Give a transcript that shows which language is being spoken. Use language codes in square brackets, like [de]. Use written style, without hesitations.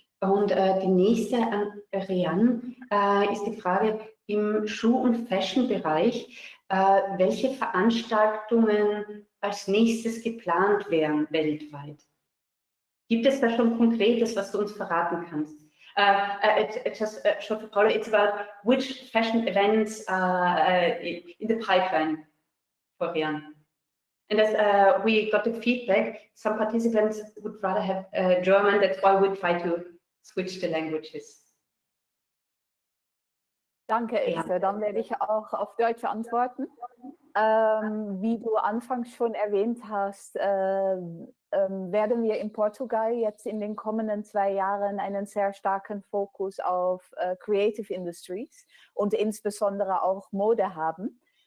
[de] Und die nächste an Rian ist die Frage im Schuh- und Fashion-Bereich. Welche Veranstaltungen als nächstes geplant wären weltweit? Gibt es da schon Konkretes, was du uns verraten kannst? [en] Just short for Paolo, it's about which fashion events in the pipeline for Rian. And as we got the feedback, some participants would rather have German, that's why we try to switch the languages. [de] Danke, Esther. Dann werde ich auch auf Deutsch antworten. Wie du anfangs schon erwähnt hast, werden wir in Portugal jetzt in den kommenden 2 Jahren einen sehr starken Fokus auf Creative Industries und insbesondere auch Mode haben.